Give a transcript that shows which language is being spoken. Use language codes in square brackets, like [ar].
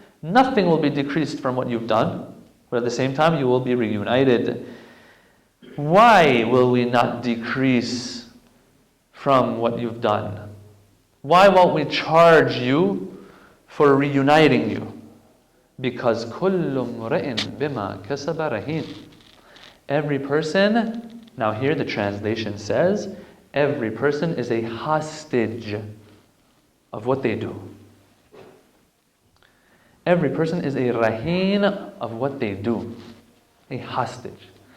[en] Nothing will be decreased from what you've done, but at the same time you will be reunited. Why will we not decrease from what you've done? Why won't we charge you for reuniting you? Because [ar] كُلُّ امْرِئٍ بِمَا كَسَبَ رَهِينٌ. [en] Every person, now here the translation says, every person is a hostage of what they do. Every person is a raheen of what they do. A hostage.